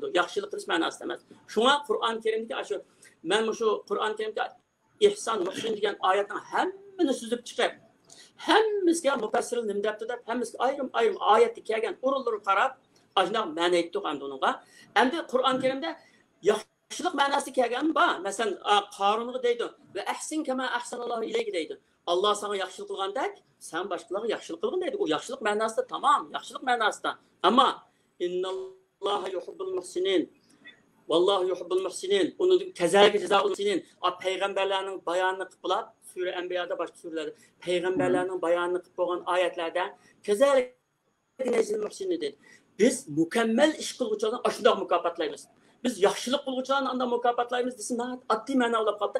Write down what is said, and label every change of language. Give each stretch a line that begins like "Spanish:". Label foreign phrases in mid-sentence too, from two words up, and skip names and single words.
Uzbek: Yaxshilik qilish ma'nosida emas. Shunga Qur'on Karimdagi shu men shu Qur'on Karimda ihson muhsin degan oyatning hammani suzib chiqib, hammasiga mufassirlar nima debdi deb, hammasiga ayrim oyatga kelgan o'rinlarga qarab, ajnaq ma'no aytdik endi unga. Endi Qur'on Karimda yaxshilik ma'nosi kelgan bor. Masalan, Qarunga deydi:
Arabic: "وأحسن كما أحسن الله إليك"
Uzbek: deydi. Allah sana yaxshilik qilgandek, sen boshqalarga yaxshilik qilgin deydi. O yaxshilik ma'nosida tamam, yaxshilik ma'nosida.
Arabic: Ammo إن الله يحب المحسنين. والله يحب المحسنين.
Uzbek: Uni
Arabic: كذلك نجزي المحسنين.
Uzbek: Payg'ambarlarning bayonini qilib bo'lib, sura Anbiyoda boshqa suralarda payg'ambarlarning bayonini qilib bo'lgan oyatlarda
Arabic: كذلك نجزي المحسنين
Uzbek: dedi. Biz mukammal ish qiluvchilarni ashundoq mukofotlaymiz. Biz yaxshilik qiluvchilarni anda mukofotlaymiz desam, oddiy ma'no olib qoldi.